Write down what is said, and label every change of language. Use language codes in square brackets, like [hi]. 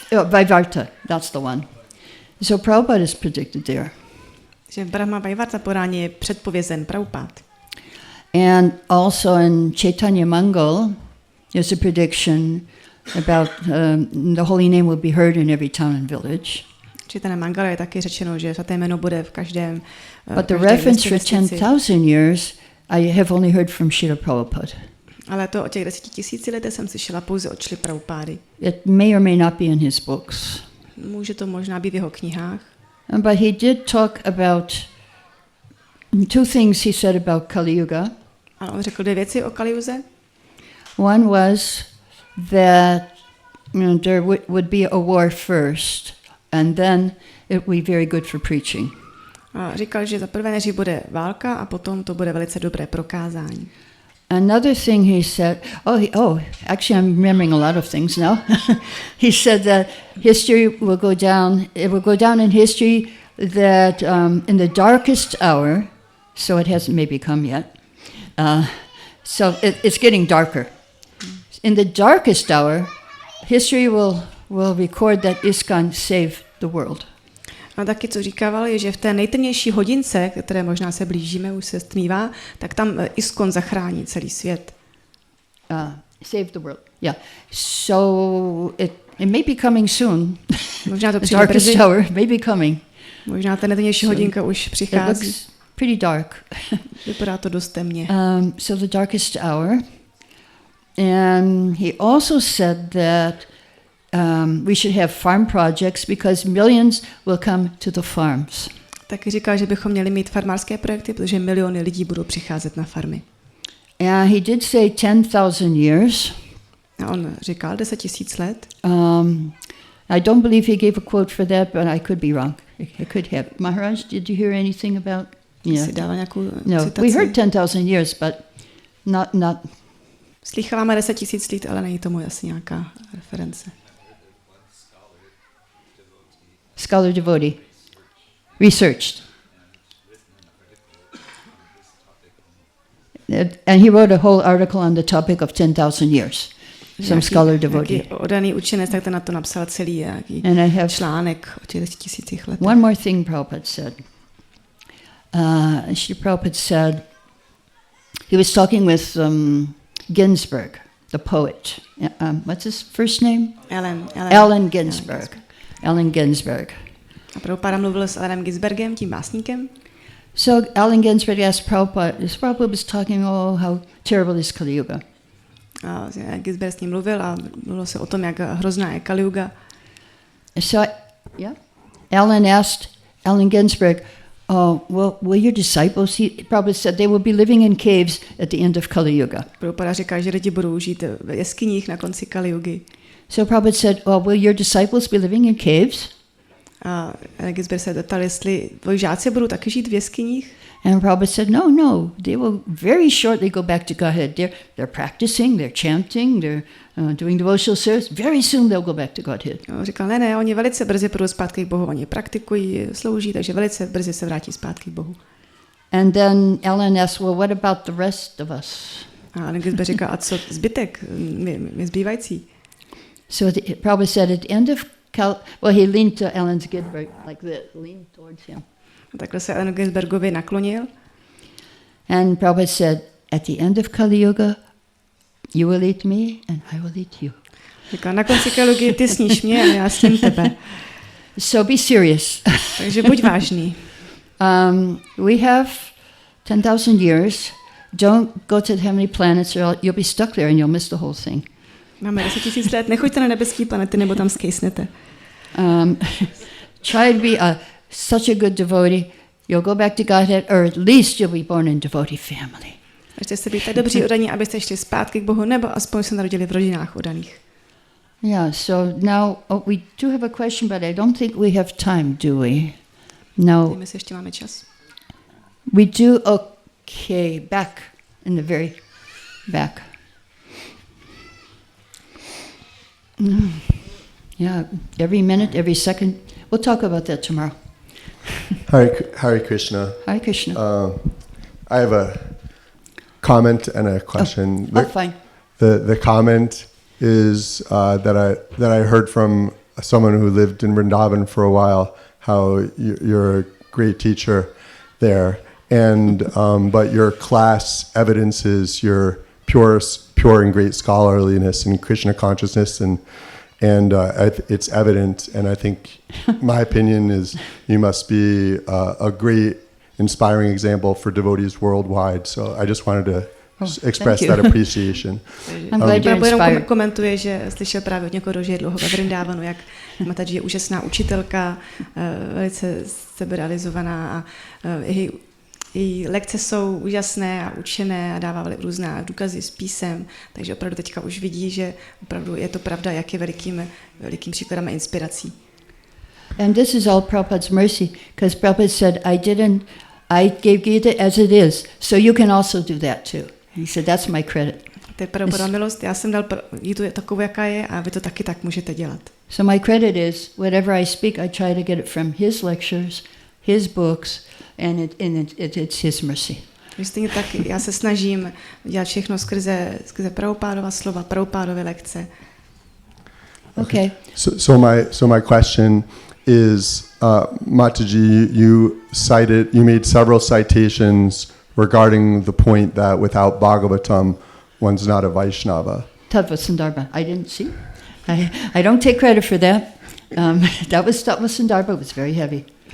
[en] Vaivarta, that's the one. So Prabhupada is predicted there. [cs] Že Brahma Vaivarta Puráně je předpovězen Prabhupád. [en] And also in Chaitanya Mangal, there's a prediction about the holy name will be heard in every town and village. [cs] Chaitanya Mangala je taky řečeno, že svaté jméno bude v každém [en] But the reference for 10,000 years, I have only heard from Srila Prabhupada. [cs] Ale to o těch 10 000 letech jsem slyšela pouze od Šrily Prabhupády. [en] It may or may not be in his books. [cs] Může to možná být v jeho knihách. [en] But he did talk about two things he said about Kali Yuga. [cs] Ale on řekl 2 věci o Kaliuze. [en] One was that there would be a war first, and then it would be very good for preaching. [cs] A říkal, že za prvé než bude válka a potom to bude velice dobré pro kázání. [en] Another thing he said, actually I'm remembering a lot of things now. He said that history will go down, it will go down in history that in the darkest hour, so it hasn't maybe come yet, so it's getting darker. In the darkest hour, history will record that ISKCON saved the world. [cs] A taky, co říkával, je, že v té nejtemnější hodince, které možná se blížíme, už se stmívá, tak tam ISKCON zachrání celý svět. [en] Save the world. Yeah. So it may be coming soon. [cs] Možná to [en] The [cs] přijde [en] darkest [cs] brzy. [en] hour may be coming. [cs] Možná ta nejtemnější hodinka už [en] It [cs] přichází. [en] looks pretty dark. [cs] Vypadá to dost temně. [en] So the darkest hour. And he also said that we should have farm projects because millions will come to the farms. [cs] Taky říkal, že bychom měli mít farmářské projekty, protože miliony lidí budou přicházet na farmy. [en] And he did say 10,000 years. [cs] A on říkal 10 000 let. [en] I don't believe he gave a quote for that, but I could be wrong. I could have. Maharaj, did you hear anything about? Yeah. [cs] Si dával nějakou [en] No, [cs] citaci. [en] we heard 10,000 years, but not. [cs] Slycháváme 10 000 let, ale není tomu asi nějaká reference. [en] Scholar devotee. Researched. And he wrote a whole article on the topic of 10,000 years. Some scholar devotee. [cs] Odaný učenec, tak ten na to napsal celý nějaký [en] And I have [cs] článek o těch 10 000 letech. [en] one more thing Prabhupada said. Sri Prabhupada said, he was talking with Ginsberg, the poet. What's his first name? Allen Ginsberg. Allen Ginsberg. [cs] A Prabhupada mluvil s Allenem Ginsbergem, tím básníkem. [en] So Allen Ginsberg asked Prabhupada, Prabhupada was talking, how terrible is Kali Yuga. [cs] A Ginsberg s ním mluvil a mluvilo se o tom, jak hrozná je Kali Yuga. [en] So, Allen asked Allen Ginsberg, will your disciples, he probably said they will be living in caves at the end of Kali Yuga. [cs] Prabhupada říká, že lidi budou žít v jeskyních na konci Kali Yugy. [en] So Prabhupada said, will your disciples be living in caves? [cs] A Ginsberg se zeptal, jestli tvoji žáci budou taky žít v jeskyních. [en] And Prabhupada said, no, they will very shortly go back to Godhead. They're practicing, they're chanting, they're doing devotional service. Very soon they'll go back to Godhead. [cs] Říkal, ne, oni velice brzy půjdou zpátky k Bohu. Oni praktikují, slouží, takže velice brzy se vrátí zpátky k Bohu. [en] And then Ellen asked, well, what about the rest of us? [cs] A Ginsberg říkal, a co zbytek, my zbývající? [en] So Prabhupada said at the end of he leaned to Allen Ginsberg like that, leaned towards him. [cs] A takhle se Allenu Ginsbergovi naklonil. [en] And Prabhupada said, at the end of Kali Yuga, you will eat me and I will eat you. [cs] Říkal, na konci Kali Yugy ty sníš mě a já sním tebe. [en] So be serious. [cs] Takže buď vážný. [en] We have 10,000 years. Don't go to the heavenly planets or you'll be stuck there and you'll miss the whole thing. [cs] Máme 10 000 let, nechoďte na nebeský planety, nebo tam skejsnete. [en] Try to be such a good devotee, you'll go back to Godhead, or at least you'll be born in devotee family. [cs] Ještě se být tak dobří odaní, abyste šli zpátky k Bohu, nebo aspoň se narodili v rodinách odaných. [en] Yeah, so now we do have a question, but I don't think we have time, do we? No. [cs] Nevím, jestli ještě máme čas. [en] We do, okay, back in the very back. Yeah, every minute, every second. We'll talk about that tomorrow. Hare Krishna. Hare Krishna. I have a comment and a question. Fine. The comment is that I heard from someone who lived in Vrindavan for a while, how you're a great teacher, there, and but your class evidences your pure and great scholarliness and Krishna consciousness, and it's evident. And I think my opinion is you must be a great, inspiring example for devotees worldwide. So I just wanted to express that appreciation. I'm glad you're inspired. [cs] Komentuje, že slyšel právě od někoho, že je dlouho ve Vrindávanu, jak Matají je úžasná učitelka, velice seberealizovaná a její lekce jsou úžasné a učené a dává různá důkazy z písem, takže opravdu teďka už vidí, že opravdu je to pravda, jak je velikým příkladem a inspirací. [en] And this is all Prabhupada's mercy, because Prabhupada said, I gave Gita as it is, so you can also do that too. He said, that's my credit. [cs] To je Prabhupada milost, já jsem dal Gitu takovou, jaká je, a vy to taky tak můžete dělat. [en] So my credit is, whatever I speak, I try to get it from his lectures, his books, and it's his mercy. [cs] Stejně tak já se snažím dělat všechno skrze Prabhupádova slova, Prabhupádové lekce. [en] Okay. So my question is, Mataji, you made several citations regarding the point that without Bhagavatam, one's not a Vaishnava. Tattva Sandarbha. I didn't see. I don't take credit for that. That was Tattva Sandarbha. It was very heavy.